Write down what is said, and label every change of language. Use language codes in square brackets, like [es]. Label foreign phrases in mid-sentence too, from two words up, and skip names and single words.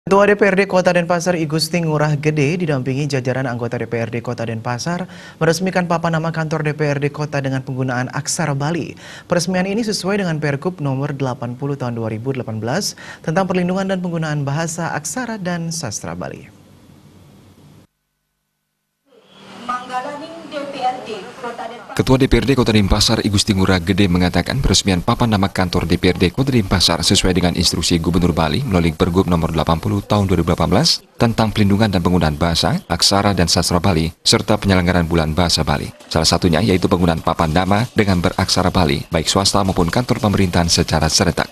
[id] Ketua DPRD Kota Denpasar I Gusti Ngurah Gede didampingi jajaran anggota DPRD Kota Denpasar meresmikan papan nama kantor DPRD Kota dengan penggunaan aksara Bali. Peresmian ini sesuai dengan Pergub nomor 80 tahun 2018 tentang perlindungan dan penggunaan bahasa aksara dan sastra Bali. Ketua DPRD Kota Denpasar I Gusti Ngurah Gede mengatakan peresmian papan nama kantor DPRD Kota Denpasar sesuai dengan instruksi Gubernur Bali melalui Pergub nomor 80 tahun 2018 tentang pelindungan dan penggunaan bahasa, aksara dan sastra Bali serta penyelenggaraan bulan bahasa Bali. Salah satunya yaitu penggunaan papan nama dengan beraksara Bali baik swasta maupun kantor pemerintahan secara serentak.